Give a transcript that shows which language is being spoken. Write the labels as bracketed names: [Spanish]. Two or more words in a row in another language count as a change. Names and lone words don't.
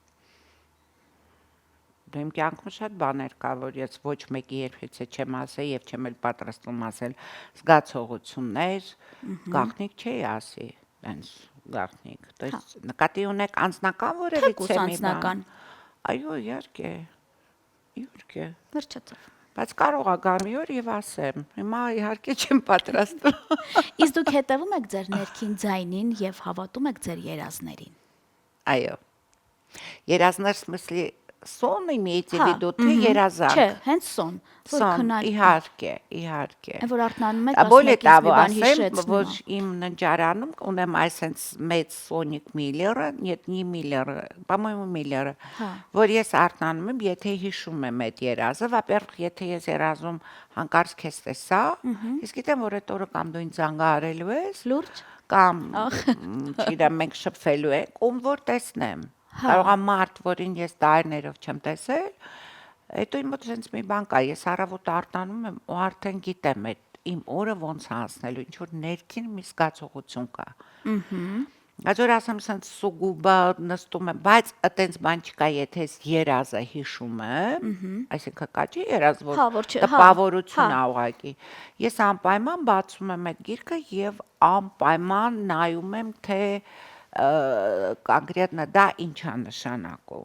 [Armenian] Իմ կյանքում շատ բաներ կա, որ ես ոչ մեկի երբևիցե չեմ ասել եւ չեմ էլ պատրաստվում ասել զգացողություններ, գաղտնիք չի ասի, այնց գաղտնիք։ [Russian] То есть [Armenian] նկատի ունեք անձնական որևիցե մի բան։ Այո, իհարկե։ Իհարկե։ Վերջացավ։ Բայց կարող ա գա մի օր եւ ասեմ։ Հիմա իհարկե չեմ պատրաստվում։ Իսկ դուք հետևում եք ձեր ներքին ձայնին եւ հավատում եք ձեր երազներին։ Այո։ Երազներ [Russian] в смысле сон имеете в виду, [Armenian] թե երազանք։ Չէ, հենց սոն, որ Սոն, քնար։ իհարկե, իհարկե։ Որ արթնանում եք, [Russian] Более [Armenian] ասում եք, [Russian] того, [Armenian] մի բան ասեմ, հիշեցնում։ որ իմ ննջարանում ունեմ այսենց մեծ Sonic Miller-ը, [Russian] нет, не Miller-ը, по-моему, [Armenian] Miller-ը, որ ես արթնանում եմ, եթե հիշում եմ այդ երազը, [Russian] во-первых, [Armenian] եթե ես երազում հանկարծ քեզ տեսա, ես գիտեմ, որ այդ օրը կամ դու ինձ զանգահարելու ես, Լուրջ։ կամ չգիտեմ, մենք շփվելու ենք, ում որ տեսնեմ։ Կարող է մարդ, որին ես տարիներով չեմ տեսել, հետո իմ մոտ sense մի բան կա, ես առավոտ արտանում եմ ու արդեն գիտեմ այդ իմ օրը ոնց անցնելու, ինչ որ ներքին մի զգացողություն կա։ Բայց որ ասեմ sense սուգուբա նստում եմ, բայց այտենց բան չկա, եթե ես երազը հիշում եմ, այսինքն կա չի երազ, որ տպավորություն ա ուղղակի։ Ես անպայման բացում եմ այդ գիրքը եւ անպայման նայում եմ, թե կոնկրետնա դա ինչ է նշանակում։